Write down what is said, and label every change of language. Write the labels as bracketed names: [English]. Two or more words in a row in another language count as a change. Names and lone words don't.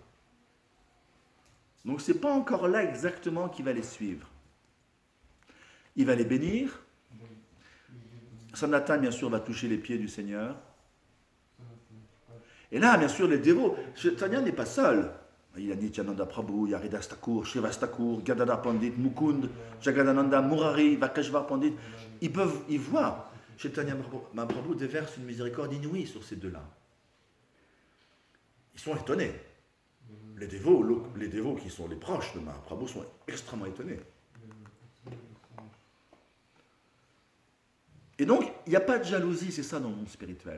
[French] Donc, ce n'est pas encore là exactement qu'il va les suivre. Il va les bénir. Sanatan, bien sûr, va toucher les pieds du Seigneur. Et là, bien sûr, les dévots, Chaitanya n'est pas seul. Il y a Nityananda Prabhu, il y a Haridas Thakur, Srivas Thakur, Gadadhar Pandit, Mukund, Jagadananda, Murari, Vakashvar Pandit. Ils voient. Chaitanya Mahaprabhu déverse une miséricorde inouïe sur ces 2-là. Ils sont étonnés. Les dévots qui sont les proches de Mahaprabhu sont extrêmement étonnés. Et donc, il n'y a pas de jalousie, c'est ça dans le monde spirituel.